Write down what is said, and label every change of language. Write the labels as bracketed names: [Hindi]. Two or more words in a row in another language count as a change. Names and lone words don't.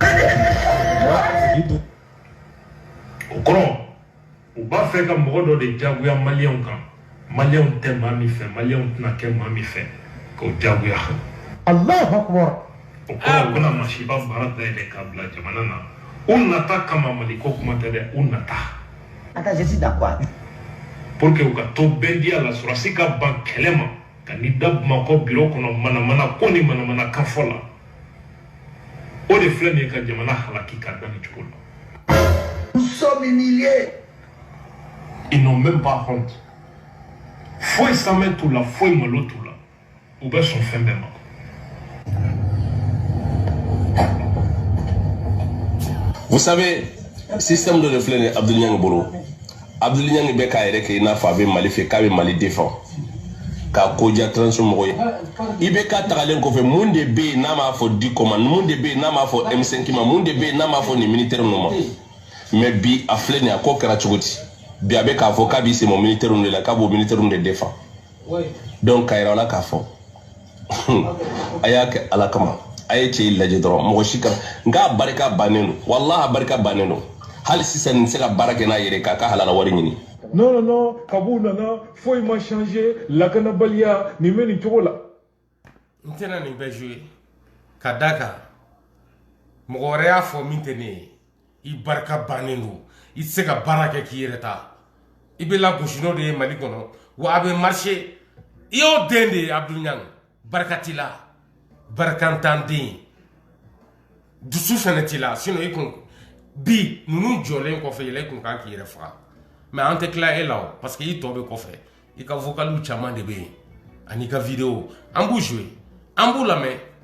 [Bambara] o kɔrɔ u b'a fɛ ka mɔgɔ dɔ de jagoya maliyɛnw kan maliyɛnw tɛ maa min fɛ maliyɛnw tɛna kɛ maa min fɛ k'o jagoya [Arabic] الله أكبر [Bambara] o kɔrɔ u bɛna masiba baara dayɛlɛ k'a bila jamana na u nata kama Mali ko kuma tɛ dɛ u nata [French] Attends, je suis d'accord. [Bambara] Pour que u ka to bɛn di a la sɔrɔsi ka ban kɛlɛ ma ka n'i da Bamakɔ biro kɔnɔ manamana ko ni manamana kan fɔ la o de filɛ nin ye ka jamana halaki ka da nin cogo la. [French] Nous sommes humiliés. Ils n'ont même pas honte. [Bambara] Foyi sanmɛ t'u la foyi malo t'u la u bɛ sɔn fɛn bɛɛ ma. [French] Vous savez, système de reflet Abdou Niang bolo. [Bambara] Abdou Niang bɛ k'a yɛrɛ kɛ i n'a fɔ a bɛ Mali fɛ k'a bɛ Mali défend. K'a ko diya transition mɔgɔ ye. IBK tagalen kɔfɛ mun de bɛ yen n'a m'a fɔ Diko ma, mun de bɛ yen n'a m'a fɔ M5 ma, mun de bɛ yen n'a m'a fɔ nin militaire ninnu ma. Mais bi a filɛ nin ye a ko kɛra cogo di? Bi a bɛ k'a fɔ k'a b'i sɛmɛ militaire ninnu de la k'a b'o militaire ninnu de défend. Donc k'a yira la k'a fɔ a y'a kɛ Ala kama. A ye cɛ lajɛ dɔrɔn mɔgɔ si kan nka barika bannen don wallahi a barika bannen don hali sisan nin tɛ se ka baara kɛ n'a yɛrɛ k'a ka halala wari ɲini. Non, Kabou nana, faut il m'a changé, la canabalia, ni meni cogo la. N tɛna nin bɛɛ jouer ka da kan mɔgɔ wɛrɛ y'a fɔ min tɛ ne ye i barika bannen don i tɛ se ka baara kɛ k'i yɛrɛ ta i bɛ lagosi n'o de ye Mali kɔnɔ wa a bɛ marcher i y'o den de ye Abdou Niang barika t'i la barikatan den dusu fɛnɛ t'i la sinon i kun bi ninnu jɔlen kɔfɛ yɛlɛ i kun kan k'i yɛrɛ faga mais an tɛ tila e la o parce que i tɔ bɛ kɔfɛ i ka vocaliw caman de bɛ yen ani ka vidéo an b'u jouer an b'u lamɛn